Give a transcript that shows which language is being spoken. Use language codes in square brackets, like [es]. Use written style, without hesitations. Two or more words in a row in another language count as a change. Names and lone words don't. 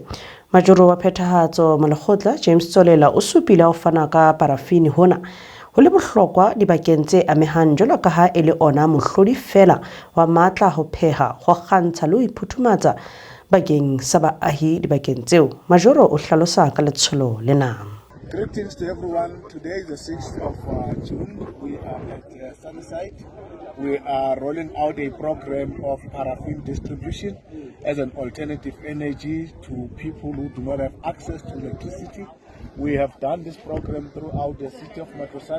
[st] Majoro wa phethahatso Malekgotla James Tsolela o supile ho fana ka parafini hona ho le bohlokwa dibakeng tse amehang jwalo ka ha e le ona mohlodi fela wa matla ho pheha ho kgantsha le ho iphuthumatsa bakeng sa baahi dibakeng tseo. Majoro o hlalosa ka letsholo lena. [en] Greetings to everyone. Today is the 6th of June. We are at Sunnyside. We are rolling out a program of paraffin distribution as an alternative energy to people who do not have access to electricity. We have done this program throughout the city of Matlosana.